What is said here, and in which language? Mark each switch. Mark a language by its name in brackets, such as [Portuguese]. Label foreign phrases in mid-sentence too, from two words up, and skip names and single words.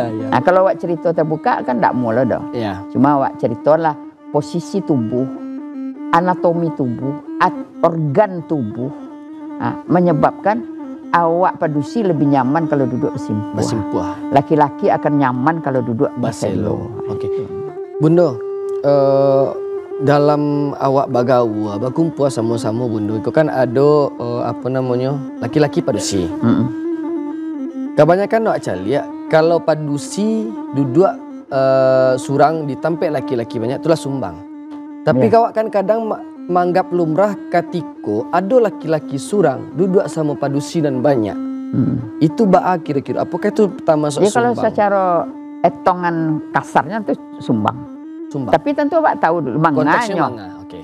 [Indonesian] Kalau awak cerita terbuka kan tidak mula dah. Cuma awak cerita lah posisi tubuh, anatomi tubuh, organ tubuh menyebabkan awak padusi lebih nyaman kalau duduk bersimpuh. Laki-laki akan nyaman kalau duduk berselo. Bundo, dalam awak bagawa berkumpul sama-sama Bundo, itu kan ada laki-laki padusi. Kebanyakan awak cari kalau padusi duduk surang ditampek laki-laki banyak itulah sumbang. Tapi kawak kan kadang menganggap lumrah ketika ada laki-laki surang duduk sama padusi dan banyak. Itu kira-kira apakah itu pertama sumbang? Kalau secara etongan kasarnya itu sumbang. Sumbang. Tapi tentu awak tahu dulu Konteksnya [Minangkabau] manganyo. manga. Oke.